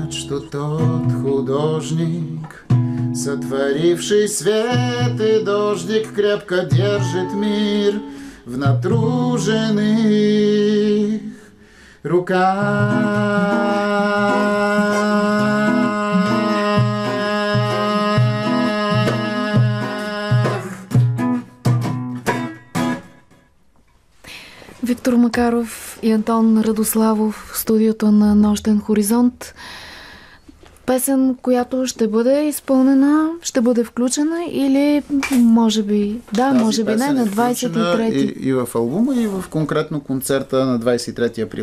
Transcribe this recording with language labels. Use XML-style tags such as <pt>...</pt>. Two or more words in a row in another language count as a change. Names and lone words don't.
<ru>нещо тот художник, сотворивший свет и дождик, крепко держит мир в натруженных руках.</ru> <bg>Виктор Макаров и Антон Радославов в студиото на Нощен хоризонт. Песен, която ще бъде изпълнена, ще бъде включена или може би, може би не, на 23-ти. И в албума, и в конкретно концерта на 23 април.</bg>